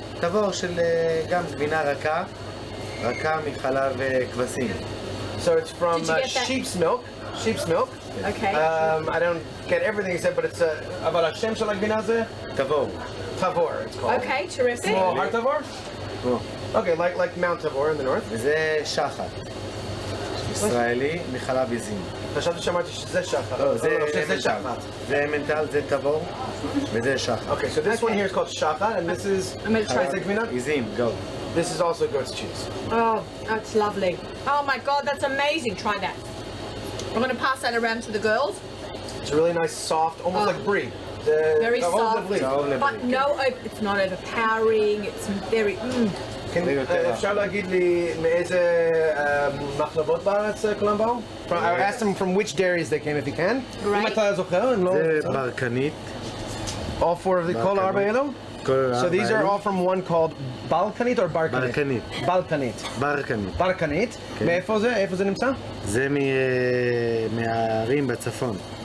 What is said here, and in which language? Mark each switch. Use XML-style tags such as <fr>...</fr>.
<he>תבור של גם גבינה רכה, רכה מחלב כבשים.</he> <en>So it's from Did you get that? sheep's milk. Sheep's milk. Okay. I don't get everything he said, but it's about Hashem</en> <he>של הגבינה זה? תבור.</he> <en>Tavor, it's called. Okay, terrific. Small heart Tavor?</en> <he>פה.</he> <en>Okay, like Mount Tavor in the north.</en> <he>וזה שחת. ישראלי מחלב עיזים. חשבתי שאמרתי שזה שחר. לא, זה שזה אמנטל. שחר. זה אמנטל, זה תבור, וזה שחת.</he> <en>Okay, so this one here is called shachar, and this is I'm gonna try is it gvina?</en> <he>עיזים, גאוד.</he> <en>This is also goat's cheese. Oh, that's lovely. Oh my God, that's amazing. Try that. I'm going to pass that around to the girls. It's a really nice, soft, almost Oh. like brie. Very soft, but no, it's not overpowering. It's very.</en> <he>אפשר להגיד לי מאיזה מחלבות בארץ כולם באו?</he> <en>I asked them from which dairies they came if you can.</en> <he>אם אתה זוכר, אם לא... זה ברקנית.</he> <en>All four of the</en> <he>כל ארבע אלו?</he> <en>So these are all from one called Balkanit or Barkanit?</en> <he>ברקנית.</he> <en>Balkanit.</en> <he>ברקנית. ברקנית. מאיפה זה? איפה זה נמצא? זה מהערים בצפון.</he>